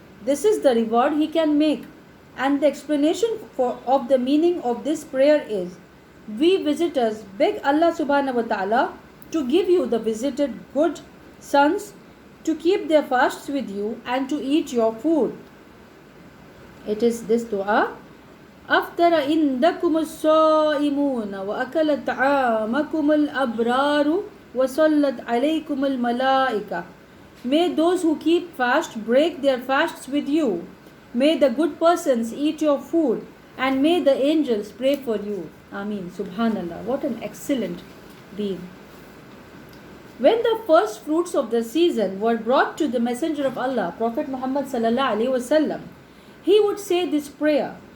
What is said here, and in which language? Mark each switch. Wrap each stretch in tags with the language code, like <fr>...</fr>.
<en>This is the reward he can make." And the explanation of the meaning of this prayer is, we visitors beg Allah subhanahu wa ta'ala to give you the visited good sons, to keep their fasts with you and to eat your food. It is this dua.</en> <ar>أفطر عندكم الصائمون وأكل طعامكم الأبرار وصلت عليكم الملائكة.</ar> <en>May those who keep fast break their fasts with you. May the good persons eat your food, and may the angels pray for you. Ameen. Subhanallah. What an excellent deed. When the first fruits of the season were brought to the Messenger of Allah, Prophet Muhammad sallallahu alaihi wasallam, he would say this prayer.</en>